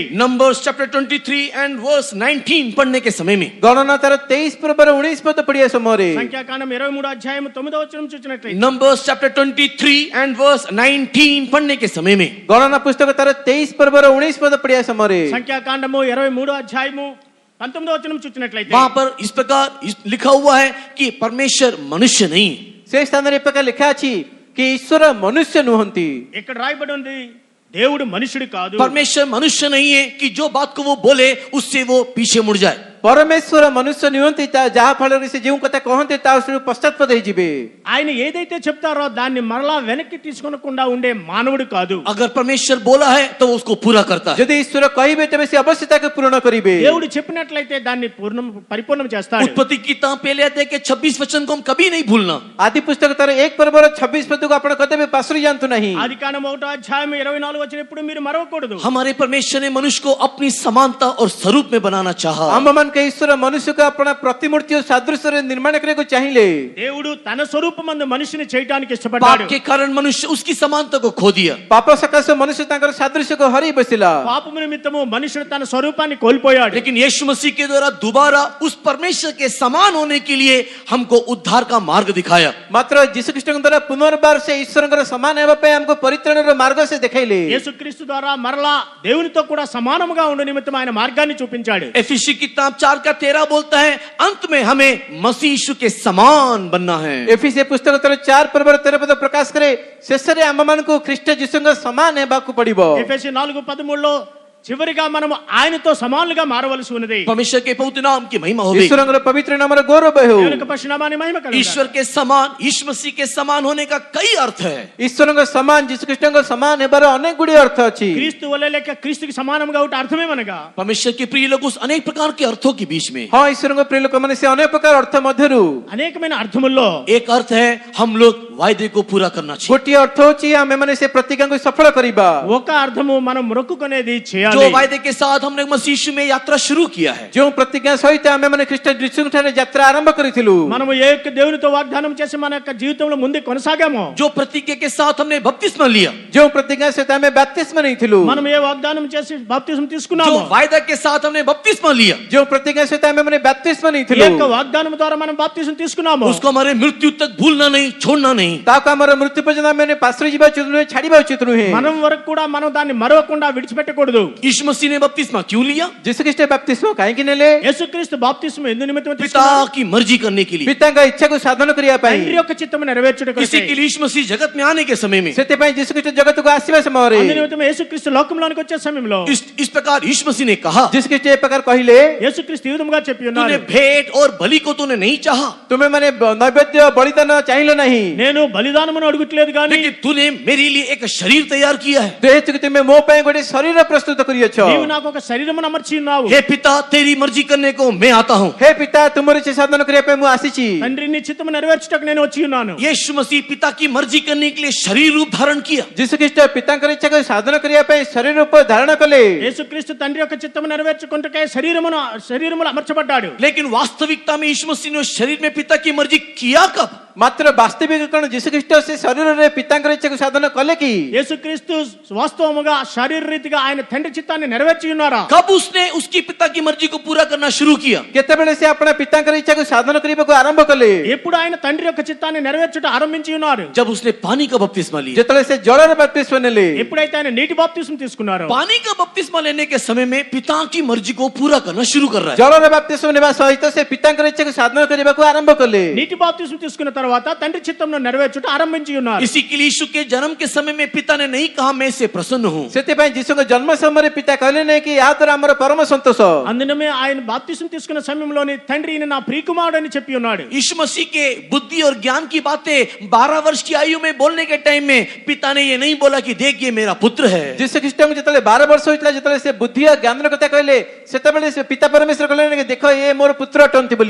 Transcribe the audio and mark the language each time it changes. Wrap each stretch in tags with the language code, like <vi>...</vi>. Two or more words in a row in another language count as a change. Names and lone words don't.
<en>Numbers chapter 23 and verse 19</en> <hi>पढ़ने के समय में</hi> <or>ଗଣନା ତାର 23 ପୂର୍ବର 19 ପଦ ପଢିବା ସମୟରେ,</or> <te>సంఖ్యాకాండం 23 అధ్యాయం 9వ వచనం చూసినట్లయితే,</te> <en>Numbers chapter 23 and verse 19</en> <hi>पढ़ने के समय में</hi> <or>ଗଣନା ପୁସ୍ତକ ତାର 23 ପୂର୍ବର 19 ପଦ ପଢିବା ସମୟରେ</or> <te>సంఖ్యాకాండము 23వ అధ్యాయము 19వ వచనం చూసినట్లయితే,</te> <hi>वहां पर इस प्रकार लिखा हुआ है कि परमेश्वर मनुष्य नहीं।</hi> <or>ସେ ସ୍ଥାନରେ ଏ ପ୍ରକାର ଲେଖା ଅଛି କି ଈଶ୍ୱର ମନୁଷ୍ୟ ନୁହନ୍ତି।</or> <te>ఇక్కడ రాయబడి ఉంది దేవుడు మనుషుడు కాదు.</te> <hi>परमेश्वर मनुष्य नहीं है कि जो बात को वो बोले उससे वो पीछे मुड़ जाए।</hi> <or>ପରମେଶ୍ୱର ମନୁଷ୍ୟ ନୁହନ୍ତି ଯାହା ଫଳରେ ସେ ଯେଉଁ କଥା କହନ୍ତି ତା ପଶ୍ଚାତ୍ପଦ ହେଇଯିବେ।</or> <te>ఆయన ఏదైతే చెప్తారో దాన్ని మరలా వెనక్కి తీసుకొనకుండా ఉండే మానవుడు కాదు.</te> <hi>अगर परमेश्वर बोला है तो उसको पूरा करता है।</hi> <or>ଯଦି ଈଶ୍ୱର କହିବେ ତେବେ ସେ ଅବଶ୍ୟ ତାକୁ ପୂରଣ କରିବେ।</or> <te>దేవుడు చెప్పినట్లయితే దాన్ని పరిపూర్ణం చేస్తాడు.</te> <hi>उत्पत्ति की किताब पहले अध्याय के 26 वचन को हम कभी नहीं भूलना।</hi> <or>ଆଦି ପୁସ୍ତକ ତାର 1 ପର୍ବର 26 ପଦକୁ ଆପଣ କଦେବେ ପାସରି ଯାଆନ୍ତୁ ନାହିଁ।</or> <te>ఆదికాండం 1వ అధ్యాయం 24 వచనం ఎప్పుడు మీరు మరవకూడదు.</te> <hi>हमारे परमेश्वर ने मनुष्य को अपनी समानता और स्वरूप में बनाना चाहा।</hi> <or>ଆମମାନଙ୍କ ଈଶ୍ୱର ମନୁଷ୍ୟକୁ ଆପଣ ପ୍ରତିମୂର୍ତ୍ତି ଓ ସାଦୃଶ୍ୟରେ ନିର୍ମାଣ କରିବାକୁ ଚାହିଁଲେ।</or> <te>దేవుడు తన స్వరూపమందు మనిషిని చేయడానికి</te> <hi>पाप</hi> <te>ఇష్టపడ్డాడు.</te> <hi>के कारण मनुष्य उसकी समानता को खो दिया।</hi> <or>ପାପ ସକାଶେ ମନୁଷ୍ୟ ତାଙ୍କର ସାଦୃଶ୍ୟକୁ ହରାଇ ବସିଲା।</or> <te>పాపము నిమిత్తము మనుషుడు తన స్వరూపాన్ని కోల్పోయాడు.</te> <hi>लेकिन यीशु मसीह के द्वारा दोबारा उस परमेश्वर के समान होने के लिए हमको उद्धार का मार्ग दिखाया।</hi> <or>ମାତ୍ର ଯୀଶୁଖ୍ରୀଷ୍ଟଙ୍କ ଦ୍ୱାରା ପୁନର୍ବାର ସେ ଈଶ୍ୱରଙ୍କର ସମାନ ହେବା ପାଇଁ ଆମକୁ ପରିତ୍ରାଣର ମାର୍ଗ ସେ ଦେଖାଇଲେ।</or> <te>యేసుక్రీస్తు ద్వారా మరలా దేవునితో కూడా సమానముగా ఉండే నిమిత్తం ఆయన మార్గాన్ని చూపించాడు.</te> <hi>एफिसी किताब 4 का 13 बोलता है अंत में हमें मसीह यीशु के समान बनना है।</hi> <or>ଏଫିସି ପୁସ୍ତକ ତାର 4 ପର୍ବର 13 ପଦ ପ୍ରକାଶ କରେ, ଶେଷରେ ଆମମାନଙ୍କୁ ଖ୍ରୀଷ୍ଟ ଯୀଶୁଙ୍କ ସମାନ ହେବାକୁ ପଡିବ।</or> <te>ఎఫెసీ 4:13లో చివరిగా మనము ఆయనతో సమానులుగా మారవలసి ఉన్నది.</te> <hi>परमेश्वर के पवित्र नाम की महिमा हो।</hi> <or>ଈଶ୍ୱରଙ୍କର ପବିତ୍ର ନାମର ଗୌରବ ହେଉ।</or> <te>దేవుని యొక్క పరిశుద్ధనామాన్ని మహిమ కలుగును.</te> <hi>ईश्वर के समान, यीशु मसीह के समान होने का कई अर्थ है।</hi> <or>ଈଶ୍ୱରଙ୍କ ସମାନ ଯୀଶୁଖ୍ରୀଷ୍ଟଙ୍କ ସମାନ ହେବାର ଅନେକ ଗୁଡ଼ିଏ ଅର୍ଥ ଅଛି।</or> <te>క్రీస్తు వలె లేక క్రీస్తుకి సమానంగా ఉంటే అర్థమేమనగా,</te> <hi>परमेश्वर के प्रिय लोग उस अनेक प्रकार के अर्थों के बीच में</hi> <or>ହଁ ଈଶ୍ୱରଙ୍କ ପ୍ରିୟ ଲୋକମାନେ ସେ ଅନେକ ପ୍ରକାର ଅର୍ଥ ମଧ୍ୟରୁ</or> <te>అనేకమైన అర్థముల్లో</te> <hi>एक अर्थ है हम लोग वायदे को पूरा करना चाहिए।</hi> <or>ଗୋଟିଏ ଅର୍ଥ ହେଉଛି ଆମେମାନେ ସେ ପ୍ରତିଜ୍ଞାକୁ ସଫଳ କରିବା।</or> <te>ఒక అర్థము మనం మొక్కుకునేది</te> <hi>जो</hi> <te>చేయాలి.</te> <hi>वायदे के साथ हमने मसीह यीशु में यात्रा शुरू किया है,</hi> <or>ଯେଉଁ ପ୍ରତିଜ୍ଞା ସହିତ ଆମେମାନେ ଖ୍ରୀଷ୍ଟ ଯୀଶୁଙ୍କଠାରେ ଯାତ୍ରା ଆରମ୍ଭ କରିଥିଲୁ,</or> <te>మనము ఏ యొక్క దేవునితో వాగ్దానం చేసి మన యొక్క జీవితంలో ముందు కొనసాగామో,</te> <hi>जो प्रतिज्ञा के साथ हमने बपतिस्मा लिया,</hi> <or>ଯେଉଁ ପ୍ରତିଜ୍ଞା ସହିତ ଆମେ ବାପ୍ତିସ୍ମ ନେଇଥିଲୁ,</or> <te>మనం ఏ వాగ్దానం చేసి బాప్తిసం</te> <hi>जो</hi> <te>తీసుకున్నామో,</te> <hi>वायदा के साथ हमने बपतिस्मा लिया,</hi> <or>ଯେଉଁ ପ୍ରତିଜ୍ଞା ସହିତ ଆମେମାନେ ବାପ୍ତିସ୍ମ</or> <te>ఈ</te> <or>ନେଇଥିଲୁ,</or> <te>యొక్క వాగ్దానం ద్వారా మనం బాప్తిసం తీసుకున్నామో,</te> <hi>उसको हमारे मृत्यु तक भूलना नहीं, छोड़ना नहीं। नहीं।</hi> <or>ତାକୁ ଆମର ମୃତ୍ୟୁ ପର୍ଯ୍ୟନ୍ତ ଆମେ ପାଶରି ଯିବା ଉଚିତ ନୁହେଁ, ଛାଡିବା ଉଚିତ ନୁହେଁ।</or> <te>మనం వరకు కూడా మనం దాన్ని మరవకుండా విడిచిపెట్టకూడదు.</te> <hi>यीशु मसीह ने बपतिस्मा क्यों लिया?</hi> <or>ଯୀଶୁ ଖ୍ରୀଷ୍ଟ ବାପ୍ତିସ୍ମ କାହିଁକି ନେଲେ?</or> <te>యేసుక్రీస్తు బాప్తిస్మ ఎందు నిమిత్తం</te> <hi>पिता</hi> <te>తీసుకున్నారు?</te> <hi>की मर्जी करने के लिए।</hi> <or>ପିତାଙ୍କ ଇଚ୍ଛାକୁ ସାଧନ କରିବା ପାଇଁ।</or> <te>తండ్రి యొక్క చిత్తము నెరవేర్చుట</te> <hi>इसी के लिए यीशु मसीह जगत में आने के समय में</hi> <or>ସେଥିପାଇଁ ଯୀଶୁ ଖ୍ରୀଷ୍ଟ ଜଗତକୁ ଆସିବା ସମୟରେ</or> <te>అందు నిమిత్తం యేసుక్రీస్తు లోకంలోనికి వచ్చే సమయంలో</te> <hi>इस प्रकार यीशु मसीह ने कहा,</hi> <or>ଯୀଶୁ ଖ୍ରୀଷ୍ଟ ଏ ପ୍ରକାର କହିଲେ,</or> <te>యేసుక్రీస్తు ఈ విధముగా చెప్పి</te> <hi>तूने</hi> <te>ఉన్నారు,</te> <hi>भेंट और बलि को तूने नहीं चाहा,</hi> <or>ତୁମେ ମାନେ ନୈବେଦ୍ୟ ବଳିଦାନ ଚାହିଁଲ ନାହିଁ,</or> <te>నేను బలిదానమును అడుగుట్లేదు గాని</te> <hi>लेकिन तूने मेरे लिए एक शरीर तैयार किया है।</hi> <or>ଯେହେତୁ ତୁମେ ମୋ ପାଇଁ ଗୋଟେ ଶରୀର ପ୍ରସ୍ତୁତ କରିଅଛ।</or> <te>నీవు నాకు ఒక శరీరమును అమర్చి ఉన్నావు.</te> <hi>हे पिता, तेरी मर्जी करने को मैं आता हूँ।</hi> <or>ହେ ପିତା, ତୁମର ଇଚ୍ଛା ସାଧନ କରିବା ପାଇଁ ମୁଁ ଆସିଛି।</or> <te>తండ్రి నీ చిత్తము నెరవేర్చుటకు నేను వచ్చి ఉన్నాను.</te> <hi>यीशु मसीह पिता की मर्जी करने के लिए शरीर रूप धारण किया।</hi> <or>ଯୀଶୁ ଖ୍ରୀଷ୍ଟ ପିତାଙ୍କର ଇଚ୍ଛାକୁ ସାଧନ କରିବା ପାଇଁ ଶରୀର ରୂପ ଧାରଣ కలే।</or> <te>యేసుక్రీస్తు తండ్రి యొక్క చిత్తము నెరవేర్చుకుంటకే శరీరములో అమర్చబడ్డాడు.</te> <hi>लेकिन वास्तविकता में यीशु मसीह ने उस शरीर में पिता की मर्जी किया कब?</hi> <or>ମାତ୍ର ବାସ୍ତବିକ କଣ ଯୀଶୁ ଖ୍ରୀଷ୍ଟ ସେ ଶରୀରରେ ପିତାଙ୍କର ଇଚ୍ଛାକୁ ସାଧନ କଲେ କି?</or> <te>యేసుక్రీస్తు వాస్తవముగా శారీర రీతిగా ఆయన తండ్రి చిత్తాన్ని నెరవేర్చి ఉన్నారా?</te> <hi>कब उसने उसकी पिता की मर्जी को पूरा करना शुरू किया?</hi> <or>କେତେବେଳେ ସେ ଆପଣ ପିତାଙ୍କର ଇଚ୍ଛାକୁ ସାଧନ କରିବାକୁ ଆରମ୍ଭ କଲେ?</or> <te>ఎప్పుడు ఆయన తండ్రి యొక్క చిత్తాన్ని నెరవేర్చుట ఆరంభించి ఉన్నారు?</te> <hi>जब उसने पानी का बपतिस्मा लिया।</hi> <or>ଯେତେବେଳେ ସେ ଜଳର ବାପ୍ତିସ୍ମ ନେଲେ।</or> <te>ఎప్పుడైతే ఆయన నీటి బాప్తిస్మ తీసుకున్నారో,</te> <hi>पानी का बपतिस्मा लेने के समय में पिता की मर्जी को पूरा करना शुरू कर रहा है।</hi> <or>ଜଳର ବାପ୍ତିସ୍ମ ନେବା ସହିତ ସେ ପିତାଙ୍କର ଇଚ୍ଛାକୁ ସାଧନ କରିବାକୁ ଆରମ୍ଭ కలే।</or> <te>నీటి బాప్తిస్మ తీసుకున్న తర్వాత తండ్రి చిత్తంను నెరవేర్చుట ఆరంభించి ఉన్నారు.</te> <hi>इसी के लिए यीशु के जन्म के समय में पिता ने नहीं कहा मैं इससे प्रसन्न हूँ।</hi> <or>ସେଥିପାଇଁ ଯୀଶୁଙ୍କ ଜନ୍ମ ସମୟରେ ପିତା କହିଲେ ନାହିଁ କି ଏହା ଦ୍ୱାରା ଆମର ପରମ ସନ୍ତୋଷ।</or> <te>అందునమే ఆయన బాప్తిస్మ తీసుకున్న సమయంలోని తండ్రి ఈయన నా ప్రియకుమారుడు అని చెప్పి ఉన్నాడు.</te> <hi>यीशु मसीह के बुद्धि और ज्ञान की बातें 12 वर्ष की आयु में बोलने के टाइम में पिता ने ये नहीं बोला कि देख ये मेरा पुत्र है।</hi> <or>ଯୀଶୁ ଖ୍ରୀଷ୍ଟଙ୍କୁ ଯେତେବେଳେ 12 ବର୍ଷ ହୋଇଥିଲା, ଯେତେବେଳେ ସେ ବୁଦ୍ଧି ଓ ଜ୍ଞାନର କଥା କହିଲେ, ସେତେବେଳେ ସେ ପିତା ପରମେଶ୍ୱର କହିଲେ ନାହିଁ କି ଦେଖ ଏ ମୋର పుత్ర ଅଟନ୍ତି ବୋଲି।</or>